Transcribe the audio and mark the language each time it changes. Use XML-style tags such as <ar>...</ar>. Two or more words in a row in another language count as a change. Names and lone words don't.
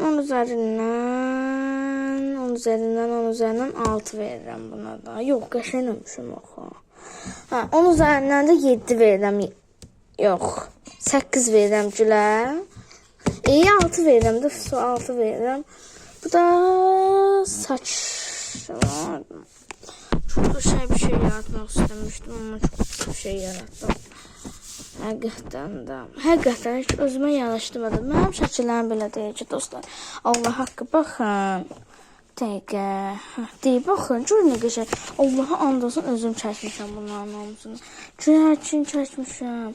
<az>10 üzərindən 6 verirəm buna da. Yox, qəşəng olmuşum oxu. 10 üzərindən də 7 verirəm. Yox, 8 verirəm gülə. 6 verirəm də, 6 verirəm. Bu da saç.</az> <tr>Çok bir şey yaratmak istemiştim ama çok bir şey yarattım.</tr> <az>Həqiqətən heç özümə yanaşdırmadım. Mənim şəkillərim belə deyil ki, dostlar. Allah haqqı, baxın. Deyib, baxın, görün nə qəşəng. Allaha and olsun, özüm çəkmişəm bunların hamısını. Üçün çəkmişəm.</az>